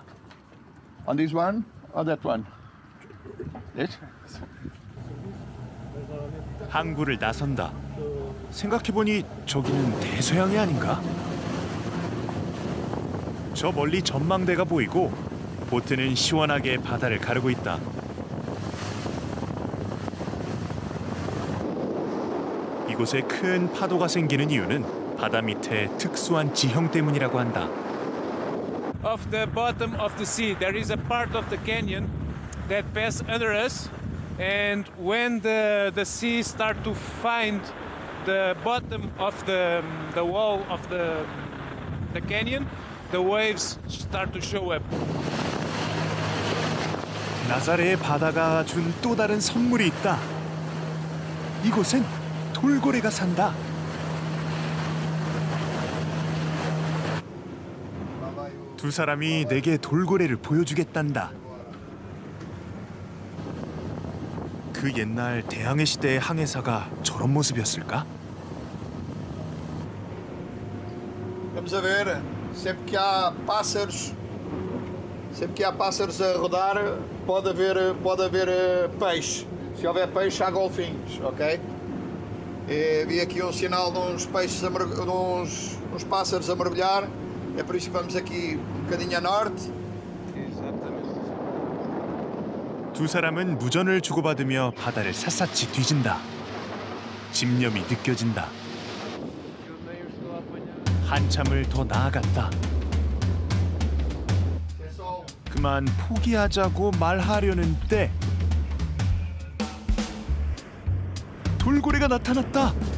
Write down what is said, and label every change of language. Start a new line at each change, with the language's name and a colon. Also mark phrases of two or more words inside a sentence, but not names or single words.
English: On this one or that one? This?
Korean: 항구를 나선다. 생각해보니 저기는 대서양이 아닌가? 저 멀리 전망대가 보이고 보트는 시원하게 바다를 가르고 있다. 이곳에 큰 파도가 생기는 이유는 바다 밑에 특수한 지형 때문이라고 한다.
English: Of the bottom of the sea, there is a part of the canyon that pass under us, and when the sea start to find the bottom of the wall of the canyon, the waves start to show up.
Korean: 나사렛의 바다가 준 또 다른 선물이 있다. 이곳엔 돌고래가 산다. 두 사람이 내게 돌고래를 보여주겠단다. 그 옛날 대항해 시대의 항해사가 저런 모습이었을까?
Portuguese: Vamos a ver, sempre que há pássaros a rodar, pode haver peixe. Se houver peixe, há golfinhos, ok? Vi aqui sinal de uns pássaros a mergulhar. É por isso que vamos aqui bocadinho a norte.
Korean: 두 사람은 무전을 주고받으며 바다를 샅샅이 뒤진다. 집념이 느껴진다. 한참을 더 나아갔다. 그만 포기하자고 말하려는 때 돌고래가 나타났다.